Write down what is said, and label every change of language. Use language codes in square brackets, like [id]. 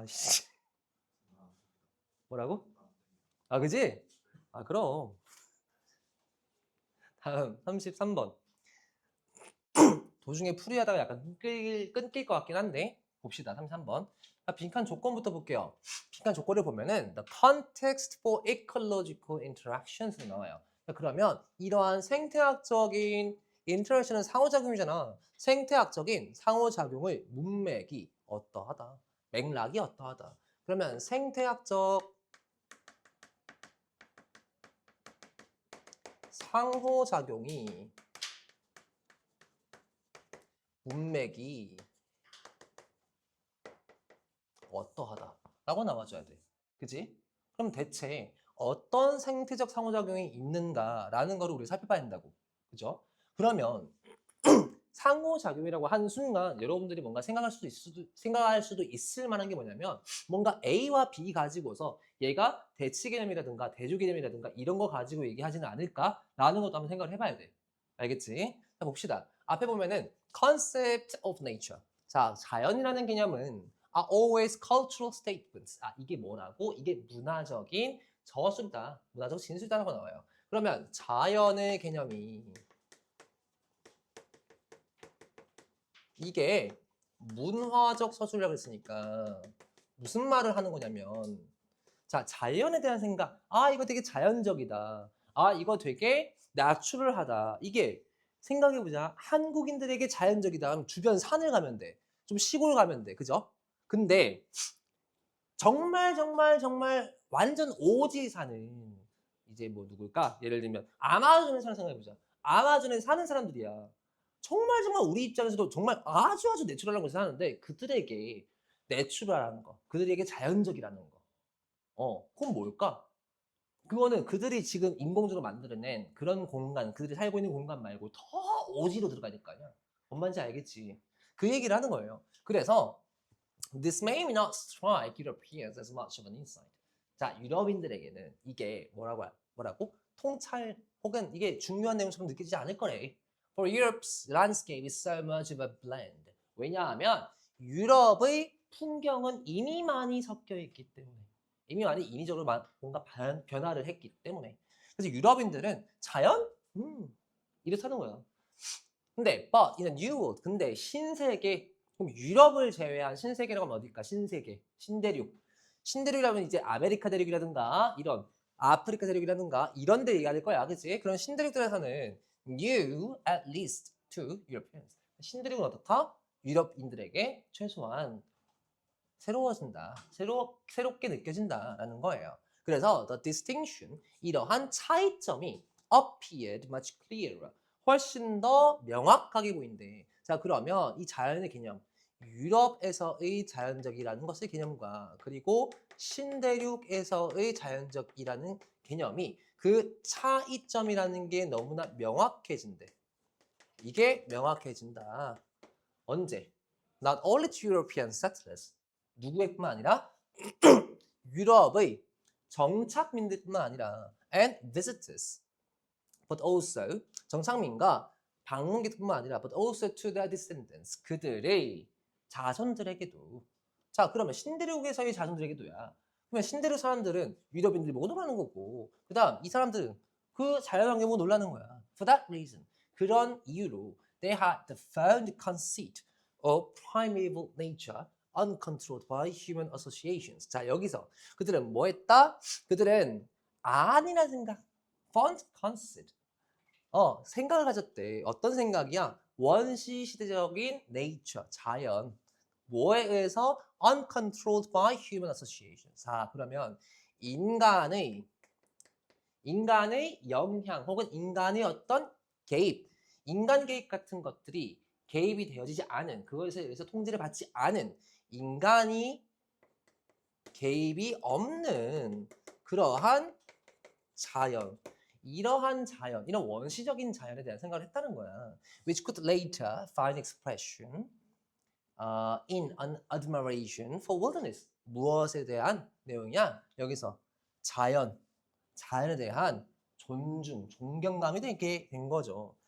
[ko] 아씨 뭐라고? 그지? 그럼 다음 33번 도중에 풀이하다가 약간 끊길 것 같긴 한데 봅시다. 33번 빈칸 조건부터 볼게요. 빈칸 조건을 보면은 [en] The context for ecological interactions [ko] 나와요. 그러면 이러한 생태학적인 인터랙션은 상호작용이잖아. 생태학적인 상호작용의 문맥이 어떠하다. 맥락이 어떠하다. 그러면 생태학적 상호작용이 문맥이 어떠하다 라고 나와줘야 돼. 그지? 그럼 대체 어떤 생태적 상호작용이 있는가라는 거를 우리 살펴봐야 된다고. 그죠? 그러면 상호작용이라고 하는 순간 여러분들이 뭔가 생각할 수도 있을 만한 게 뭐냐면 뭔가 A와 B 가지고서 얘가 대치 개념이라든가 대조 개념이라든가 이런 거 가지고 얘기하지는 않을까라는 것도 한번 생각을 해봐야 돼. 알겠지? 자, 봅시다. 앞에 보면은 [en] concept of nature. [ko] 자, 자연이라는 개념은 [en] are always cultural statements. [ko] 이게 뭐라고? 이게 문화적인 저술이다. 문화적 진술이다라고 나와요. 그러면 자연의 개념이 이게 문화적 서술이라고 했으니까 무슨 말을 하는 거냐면 자, 자연에 대한 생각. 이거 되게 자연적이다. 이거 되게 내추럴하다. 이게 생각해보자. 한국인들에게 자연적이다. 그럼 주변 산을 가면 돼. 좀 시골 가면 돼. 그죠? 근데 정말 완전 오지 사는 이제 뭐 누굴까? 예를 들면 아마존에 사는 생각해보자. 아마존에 사는 사람들이야. 정말 우리 입장에서도 정말 아주 내추럴한 곳에 사는데 그들에게 내추럴한 거, 그들에게 자연적이라는 거. 그건 뭘까? 그거는 그들이 지금 인공적으로 만들어낸 그런 공간, 그들이 살고 있는 공간 말고 더 오지로 들어가야 될 거 아니야. 뭔 말인지 알겠지? 그 얘기를 하는 거예요. 그래서 [en] This may not strike Europeans as much of an insight. [ko] 자, 유럽인들에게는 이게 뭐라고? 통찰 혹은 이게 중요한 내용처럼 느껴지지 않을 거래. [en] For Europe's landscape is so much of a blend. [ko] 왜냐하면 유럽의 풍경은 이미 많이 섞여 있기 때문에 이미 많이 인위적으로 뭔가 변화를 했기 때문에 그래서 유럽인들은 자연? 이렇다는 거야. 근데 [en] but in a new world [ko] 근데 신세계 그럼 유럽을 제외한 신세계라고 하면 어딜까? 신세계, 신대륙. 신대륙이라면 이제 아메리카 대륙이라든가 이런 아프리카 대륙이라든가 이런 데 얘기할 거야. 그치? 그런 신대륙들에서는 [en] new at least to Europeans. [ko] 신대륙은 어떻다? 유럽인들에게 최소한 새로워진다. 새롭게 느껴진다라는 거예요. 그래서 [en] the distinction, [ko] 이러한 차이점이 [en] appeared much clearer. [ko] 훨씬 더 명확하게 보인대. 자, 그러면 이 자연의 개념, 유럽에서의 자연적이라는 것의 개념과 그리고 신대륙에서의 자연적이라는 개념이 그 차이점이라는 게 너무나 명확해진대. 이게 명확해진다. 언제? [en] Not only to European settlers, [ko] 누구의뿐만 아니라 유럽의 정착민들뿐만 아니라 [en] and visitors, but also [ko] 정착민과 방문객뿐만 아니라 [en] but also to their descendants, [ko] 그들의 자손들에게도. 자, 그러면 신대륙에서의 자손들에게도야. 그러면 신대륙 사람들은 유럽인들이 보고 놀라는 거고, 그 다음 이 사람들은 그 자연환경 보고 놀라는 거야. [en] For that reason, [ko] 그런 이유로 [en] they had the found conceit of primeval nature uncontrolled by human associations. [ko] 자, 여기서 그들은 뭐 했다? 그들은 아니라 생각, [en] found conceit, [ko] 생각을 가졌대. 어떤 생각이야? 원시 시대적인 nature, 자연. 뭐에 의해서 [en] uncontrolled by human associations. [ko] 자, 그러면 인간의 영향 혹은 인간의 어떤 개입, 인간 개입 같은 것들이 개입이 되어지지 않은, 그것에 의해서 통제를 받지 않은, 인간이 개입이 없는 그러한 자연, 이러한 자연, 이런 원시적인 자연에 대한 생각을 했다는 거야. [en] Which could later find expression in an admiration for wilderness. [ko] 무엇에 대한 내용이야? 여기서 자연에 대한 존중, 존경감이 되게 된 거죠.